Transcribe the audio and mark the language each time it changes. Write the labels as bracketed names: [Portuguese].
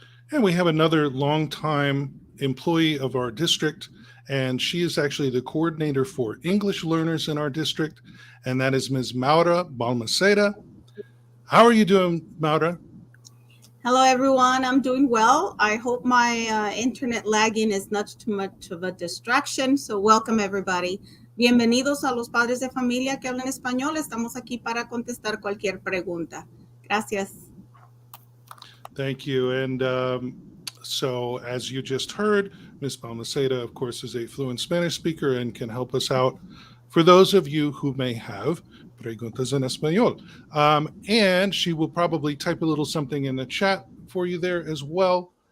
[English] And we have another longtime employee of our district, and she is actually the coordinator for English learners in our district, and that is Ms. Maura Balmaceda. How are you doing, Maura? Hello, everyone. I'm doing well. I hope my internet lagging is not too much of a distraction. So welcome, everybody. [Spanish] Bienvenidos a los padres de familia que hablan español. Estamos aquí para contestar cualquier pregunta. Gracias. [English] Thank you. And so as you just heard, Ms. Balmaceda, of course, is a fluent Spanish speaker and can help us out for those of you who may have [Spanish] preguntas en español. [English] And she will probably type a little something in the chat for you there as well.